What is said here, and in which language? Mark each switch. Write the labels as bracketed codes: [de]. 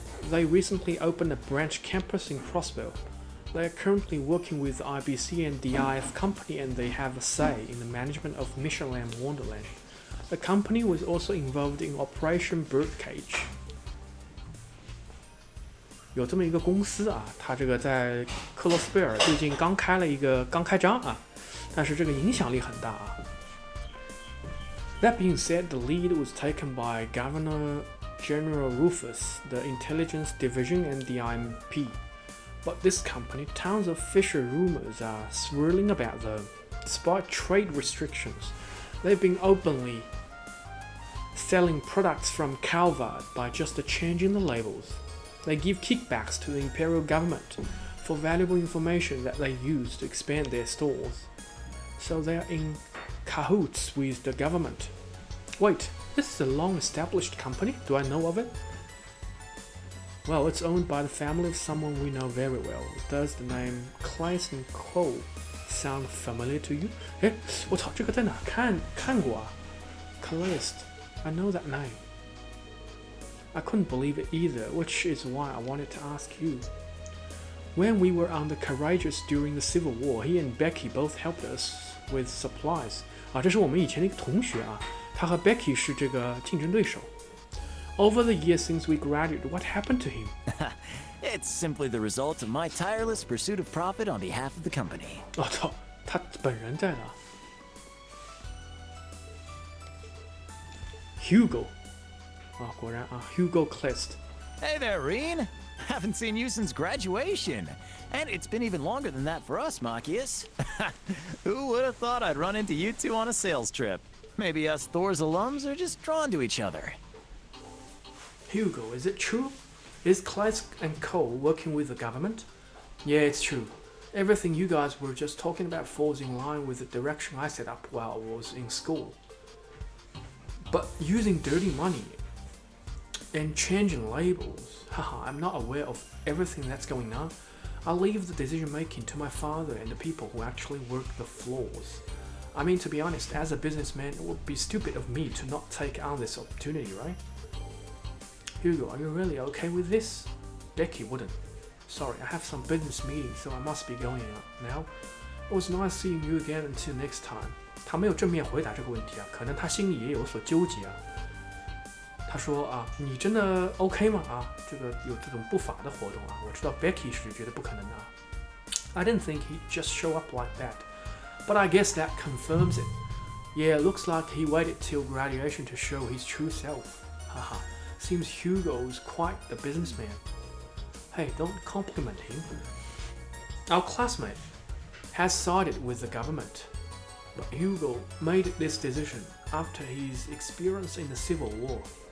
[en] They recently opened a branch campus in Crossville. They are currently working with IBC and the IF company, and they have a say in the management of Michelin Wonderland. The company was also involved in Operation Birdcage. [zh] 有这么一个公司啊，它这个在克罗斯贝尔最近刚开张啊，但是这个影响力很大啊。 [en] That being said, the lead was taken by Governor General Rufus, the Intelligence Division, and the IMP. But this company, tons of fisher rumors are swirling about them. Despite trade restrictions, they've been openly selling products from Calvard by just changing the labels. They give kickbacks to the imperial government for valuable information that they use to expand their stores. So they are in cahoots with the government. Wait, this is a long-established company? Do I know of it? Well, it's owned by the family of someone we know very well. Does the name Clayton Cole sound familiar to you? [zh] 哎，我操，这个在哪看过啊 Calist, [en] I know that name. I couldn't believe it either, which is why I wanted to ask you. When we were on the Courageous during the Civil War, he and Becky both helped us with supplies. [zh] 啊，这是我们以前的一个同学啊，他和 Becky 是这个竞争对手。 [en] Over the years since we graduated, what happened to him? It's simply the result of my tireless pursuit of profit on behalf of the company. [zh] 我操，他本人在哪 ？Hugo， 啊，果然啊 ，Hugo Clist。 [en] Hey there, Reen. Haven't seen you since graduation. And it's been even longer than that for us, Machias. Who would have thought I'd run into you two on a sales trip? Maybe us Thor's alums are just drawn to each other. Hugo, is it true? Is Kleist and Co. working with the government? Yeah, it's true. Everything you guys were just talking about falls in line with the direction I set up while I was in school. But using dirty money and changing labels, haha, I'm not aware of everything that's going on. I leave the decision making to my father and the people who actually work the floors. I mean, to be honest, as a businessman, it would be stupid of me to not take on this opportunity, right? Hugo, are you really okay with this? Becky wouldn't. Sorry, I have some business meetings, so I must be going out now. It was nice seeing you again until next time. [zh] 他没有正面回答这个问题啊，可能他心里也有所纠结啊。他说啊，你真的 OK 吗？啊，这个有这种不法的活动啊，我知道 Becky 是觉得不可能的啊。 [en] I didn't think he'd just show up like that, but I guess that confirms it. Yeah, it looks like he waited till graduation to show his true self. Haha, seems Hugo's quite the businessman. Hey, don't compliment him. Our classmate has sided with the government, but Hugo made this decision after his experience in the Civil War.